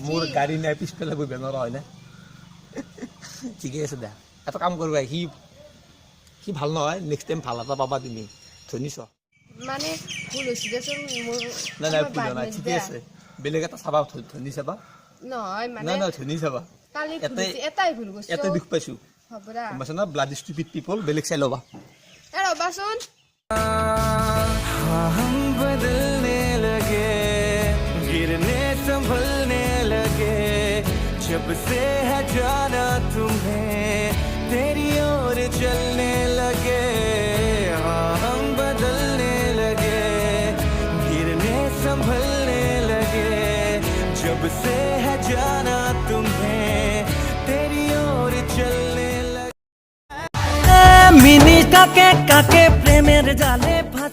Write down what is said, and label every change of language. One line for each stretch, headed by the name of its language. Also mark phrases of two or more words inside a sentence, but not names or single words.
Assamese: মোৰ গাড়ী নাই পিছফালে বহি বেমাৰ হয় না ঠিকে আছে দে এটা কাম কৰিবা সি ভাল নহয়
English: next time
Assamese: ভাল এটা পাবা তুমি ধনী চ মানে ভুল হৈছে দেচোন মোৰ নাই নাই ভুল নাই ঠিকে আছে বেলেগ এটা চাবা ধনী চাবা নহয় নাই মানে নাই ধনী চাবা কালি ভুল হৈছে, এটাই ভুল গৈছে এটা দুখ পাইছো হ'ব দা গম পাইছা না
English: bloody stupid people
Assamese: বেলেগ চাই ল'বা এ ৰ'বাচোন
Hindi: हम बदलने लगे गिरने संभलने लगे जब से है जाना तुम्हें तेरी ओर चलने लगे हाँ हम बदलने लगे गिरने संभलने लगे जब से है जाना तुम्हें तेरी ओर चलने लगे
Bangla: মিনি কাকে কাকে প্রেমের জালে